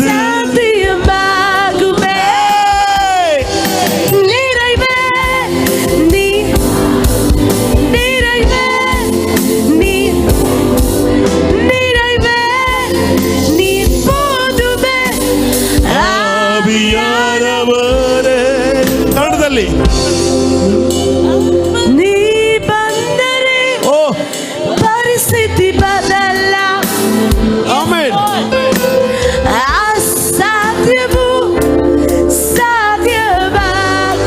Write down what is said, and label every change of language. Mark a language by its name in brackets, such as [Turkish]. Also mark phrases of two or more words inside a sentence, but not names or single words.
[Tamil] சாத்தியமாகுமே. நிறைவே நீ, நிறைவே நீ, நிறைவே நீ போதுமே. [Kannada] ಆವಿಯಾನವರೇ. ಕನ್ನಡದಲ್ಲಿ ನೀ ಬಂದರೆ ಓ ಪರಿಸ್ಥಿತಿ ಬದಲ. ಆಮೆನ್. ಅಸಾಧ್ಯವು ಸಾಧ್ಯವಾಗುವ.